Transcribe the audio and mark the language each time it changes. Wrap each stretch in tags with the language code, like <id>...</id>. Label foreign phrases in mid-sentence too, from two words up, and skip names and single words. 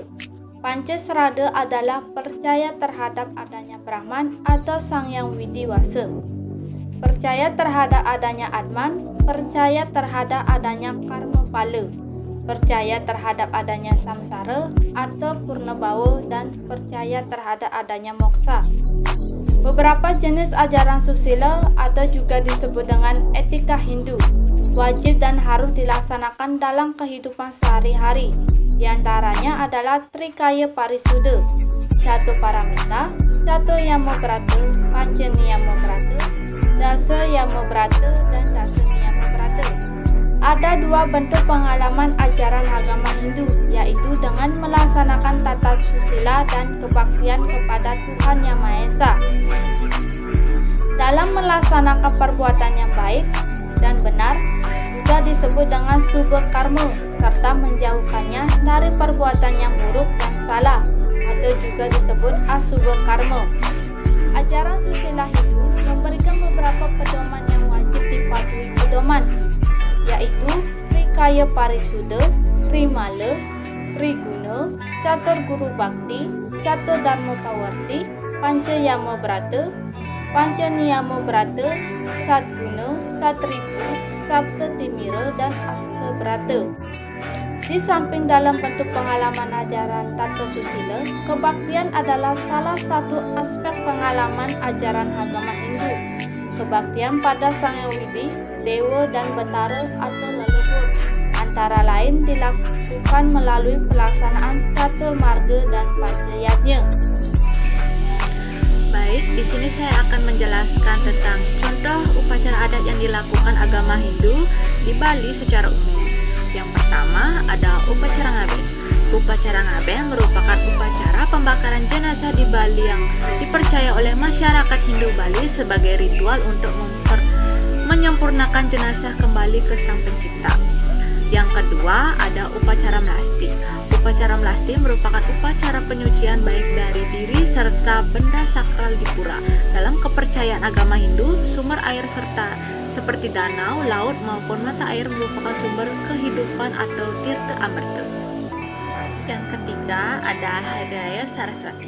<id>Pancasrada adalah percaya terhadap adanya Brahman atau Sang Yang Widiwasa, percaya terhadap adanya Atman, percaya terhadap adanya karma pala, percaya terhadap adanya samsara atau purnabhawa, dan percaya terhadap adanya moksha. Beberapa jenis ajaran susila atau juga disebut dengan etika Hindu wajib dan harus dilaksanakan dalam kehidupan sehari-hari. Di antaranya adalah Trikaya Parisuddha, 1 Paramita, 1 Yamabrata, Panca Niyamabrata, Dasa Yamabrata, dan Dasa Niyamabrata. Ada 2 bentuk pengalaman ajaran agama Hindu, yaitu dengan melaksanakan tata susila dan kebaktian kepada Tuhan Yang Maha Esa. Dalam melaksanakan perbuatan yang baik dan benar juga disebut dengan subha karma, serta menjauhkannya dari perbuatan yang buruk dan salah atau juga disebut asubha karma. Ajaran susila Hindu memberikan beberapa pedoman yang wajib dipatuhi pedoman, yaitu Trikaya Parisuddha, Trimala, Triguna, Catur Guru Bhakti, Catur Dharma Pawarti, Panca Yamabrata, Panca Niyamabrata, Satguna, Satripu, Sapta Timira, dan Asta Brata. Di samping dalam bentuk pengalaman ajaran tata susila, kebaktian adalah salah satu aspek pengalaman ajaran agama Hindu. Kebaktian pada Sang Yang Widi, Dewa dan Betara atau leluhur, antara lain dilakukan melalui pelaksanaan Catur Marga dan Panchayatnya. Baik, di sini saya akan menjelaskan tentang contoh upacara adat yang dilakukan agama Hindu di Bali secara umum. Yang pertama ada upacara ngabeng. Upacara ngabeng merupakan upacara pembakaran jenazah di Bali yang dipercaya oleh masyarakat Hindu Bali sebagai ritual untuk menyempurnakan jenazah kembali ke Sang Pencipta. Yang kedua ada upacara melasti. Upacara melasti merupakan upacara penyucian baik dari diri serta benda sakral di pura. Dalam kepercayaan agama Hindu, sumber air serta seperti danau, laut maupun mata air merupakan sumber kehidupan atau tirta amerta. Yang ketiga ada Hari Raya Saraswati.</id>